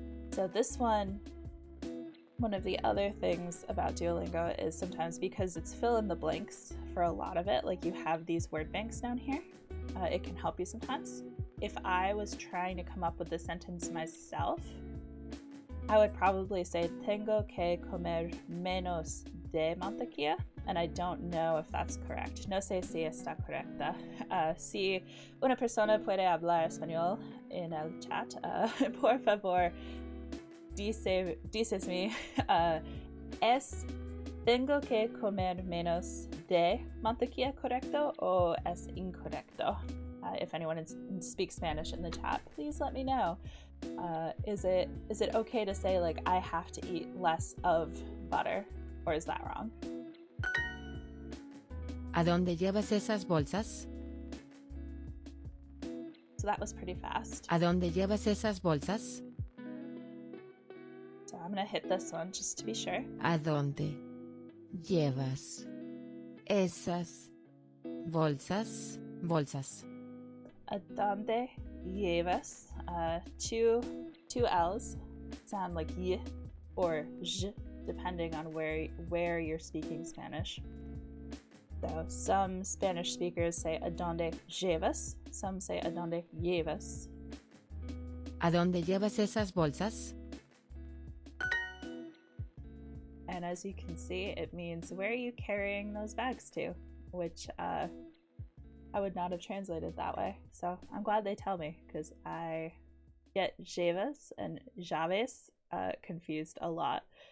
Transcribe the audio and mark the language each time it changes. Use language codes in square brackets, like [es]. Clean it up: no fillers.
[en] So this one of the other things about Duolingo is sometimes because it's fill in the blanks for a lot of it, like you have these word banks down here, it can help you sometimes. If I was trying to come up with the sentence myself, I would probably say [es] tengo que comer menos de mantequilla [en] and I don't know if that's correct. [es] No sé si está correcta. Si una persona puede hablar español en el chat, por favor, dices me, ¿es tengo que comer menos de mantequilla correcto o es incorrecto? [en] If anyone speaks Spanish in the chat, please let me know. Is it okay to say like I have to eat less of butter, or is that wrong? [es] ¿A dónde llevas esas bolsas? [en] So that was pretty fast. [es] ¿A dónde llevas esas bolsas? [en] So I'm gonna hit this one just to be sure. [es] ¿A dónde llevas esas bolsas? ¿A dónde llevas? [en] Two L's sound like y or j, depending on where you're speaking Spanish. So some Spanish speakers say [es] ¿a dónde llevas? [en] Some say [es] ¿a dónde llevas? ¿A dónde llevas esas bolsas? [en] And as you can see, it means where are you carrying those bags to? Which I would not have translated that way. So I'm glad they tell me, because I get llevas and llaves confused a lot.